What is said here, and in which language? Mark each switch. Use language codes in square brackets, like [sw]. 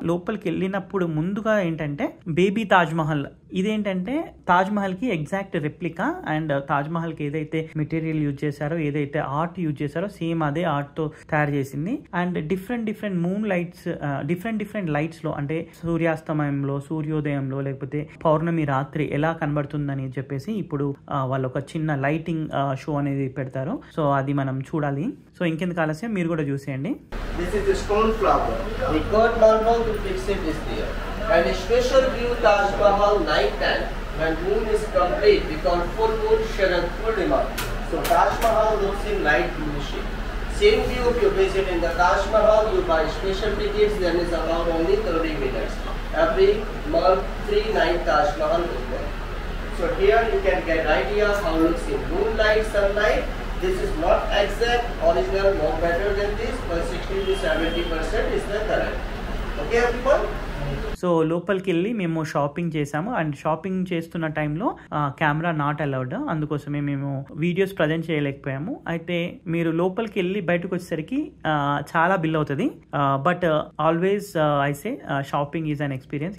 [te] లోపలికి వెళ్ళినప్పుడు ముందుగా ఏంటంటే బేబీ తాజ్ మహల్ ఇదేంటంటే తాజ్ మహల్ కి exact replica and Taj Mahal కి ఏదైతే మెటీరియల్ యూజ్ చేశారో ఏదైతే ఆర్ట్ యూజ్ చేశారో సేమ్ అదే ఆర్ట్ తో తయారు చేసింది. And different moon lights different lights లో అంటే సూర్యాస్తమయంలో సూర్యోదయంలో లేకపోతే పౌర్ణమి రాత్రి ఎలా కనబడుతుందని చెప్పేసి ఇప్పుడు వాళ్ళు ఒక చిన్న లైటింగ్ షో అనేది పెడతారు. సో అది మనం చూడాలి. సో ఇంకెందుకు ఆలస్యం మీరు కూడా చూసేయండి. [en] This is the stone flower. The curd marble to fix it is there. And a special view Taj Mahal night time when moon is complete because full moon Sharad Purnima. So Taj Mahal looks in light blue shade. Same view if you visit in the Taj Mahal, you buy special tickets, then is allowed only 30 minutes. Every month, 3 night Taj Mahal is there. So here you can get idea how it looks in moonlight, sunlight. This is not exact, original, more better than this, but 60 to 70% is the correct. Okay everyone? [te] So లోపలికి వెళ్ళి మేము shopping చేసాము. And shopping చేస్తున్న టైంలో camera not allowed, అందుకోసమే మేము videos present చేయలేకపోయాము. అయితే మీరు లోపలికి వెళ్ళి బయటకు వచ్చేసరికి చాలా బిల్ అవుతుంది. [en] But always I say shopping is an experience.